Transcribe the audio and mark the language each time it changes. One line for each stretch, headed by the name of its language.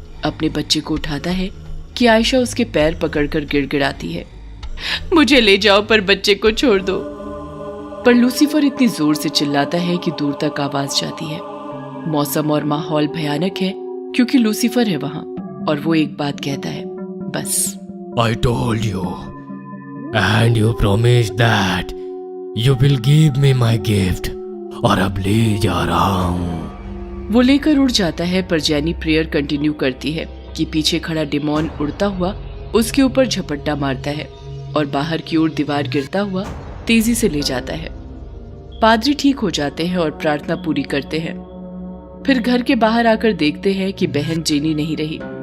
Hindi: अपने बच्चे को उठाता है कि आयशा उसके पैर पकड़कर गिड़गिड़ाती है, मुझे ले जाओ पर बच्चे को छोड़ दो। पर लूसीफर इतनी जोर से चिल्लाता है कि दूर तक आवाज जाती है। मौसम और माहौल भयानक है क्योंकि लूसीफर है वहां और वो एक बात कहता है, बस।
English: I told you, and you promised that you will give me my gift.
Hindi: और अब ले जा रहा हूँ। वो लेकर उड़ जाता है, पर जैनी प्रेयर कंटिन्यू करती है कि पीछे खड़ा डिमॉन उड़ता हुआ उसके ऊपर झपट्टा मारता है और बाहर की ओर दीवार गिरता हुआ तेजी से ले जाता है। पादरी ठीक हो जाते हैं और प्रार्थना पूरी करते हैं। फिर घर के बाहर आकर देखते हैं कि बहन जेनी नहीं रही।